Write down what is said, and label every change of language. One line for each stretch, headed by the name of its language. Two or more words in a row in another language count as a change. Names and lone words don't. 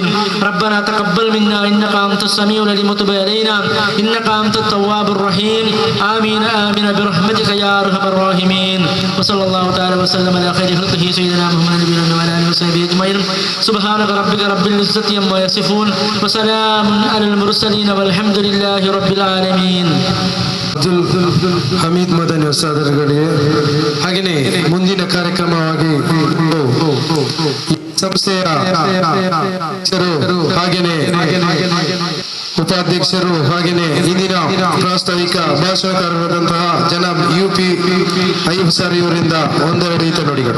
Arabic: ربنا تقبل منا إنك أنت السميع العليم وتب علينا إنك أنت التواب الرحيم. آمين آمين برحمتك يا أرحم الراحمين. وصلى الله تعالى وسلم على خير خلقه سيدنا محمد نبينا وعلى آله وصحبه أجمعين. سبحان ربك رب العزة عما يصفون وسلام على المرسلين والحمد لله رب العالمين.
Kannada: ಹಮೀದ್ ಮದನಿ ಉಸ್ತಾದರುಗಳಿಗೆ ಹಾಗೆಯೇ ಮುಂದಿನ ಕಾರ್ಯಕ್ರಮವಾಗಿ ಸಂಸ್ಥೆಯ ಹಾಗೆಯೇ ಉಪಾಧ್ಯಕ್ಷರು ಹಾಗೆಯೇ ಇಂದಿನ ಪ್ರಾಸ್ತಾವಿಕ ಭಾಷಣಕಾರರಾದಂತಹ ಜನಾಬ್ UP ಅಯ್ಯೂಬ್ ಸರ್ ಇವರಿಂದ ಒಂದೆರಡು ಈತ ನುಡಿಗಳು.